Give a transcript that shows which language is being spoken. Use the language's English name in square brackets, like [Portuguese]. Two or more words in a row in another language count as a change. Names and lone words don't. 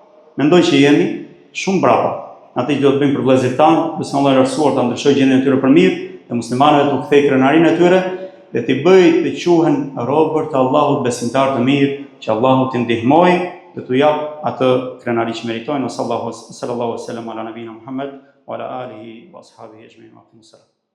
[Albanian] Mendoj që jemi shumë brapa. atë që do të bëjmë për vëllezërit tanë, besoj Allahu i lartësuar ta ndryshojë gjendjen e tyre për mirë, dhe muslimanëve të kthejë krenarinë e tyre dhe t'i bëjë të quhen robër të Allahut besimtar të mirë, që Allahu t'i ndihmojë dhe t'u jap atë krenari që meritojnë. [Arabic] صلى الله عليه وسلم على نبينا محمد وعلى آله وأصحابه أجمعين.